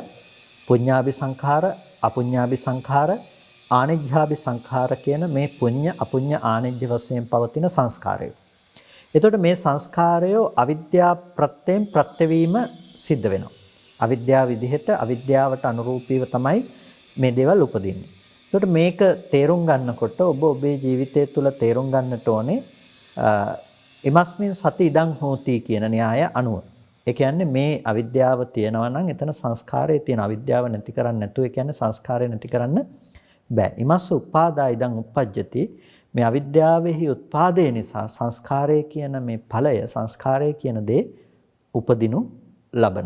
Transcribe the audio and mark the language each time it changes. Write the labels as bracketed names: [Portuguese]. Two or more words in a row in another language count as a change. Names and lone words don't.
[Pali] පුඤ්ඤාභි සංඛාර, අපුඤ්ඤාභි සංඛාර, ආනෙජ්ජාභි සංඛාර [Sinhala] කියන මේ [Pali] පුඤ්ඤ අපුඤ්ඤ ආනෙජ්ජ [Sinhala] වශයෙන් පවතින සංස්කාරය. එතකොට මේ සංස්කාරය අවිද්‍යා ප්‍රත්‍යයෙන් ප්‍රත්‍යවීම සිද්ධ වෙනවා. අවිද්‍යාව විදිහට අවිද්‍යාවට අනුරූපීව තමයි මේ දේවල් උපදින්නේ. එතකොට මේක තේරුම් ගන්නකොට ඔබ ඔබේ ජීවිතය තුළ තේරුම් ගන්නට ඕනේ [Pali] ඉමස්මින් සති ඉදං හෝති [Sinhala] කියන න්‍යාය අනුව. ඒ කියන්නේ මේ අවිද්‍යාව තියෙනවා නම් එතන සංස්කාරය තියෙන අවිද්‍යාව නැති කරන්නේ නැතුව ඒ කියන්නේ සංස්කාරය නැති කරන්න බෑ. [Pali] ඉමස්ස උපාදා ඉදං උප්පජ්ජති [Sinhala] මේ අවිද්‍යාවෙහි උත්පාදේ නිසා සංස්කාරය කියන මේ ඵලය සංස්කාරය කියන දේ උපදිනු ලබනවා.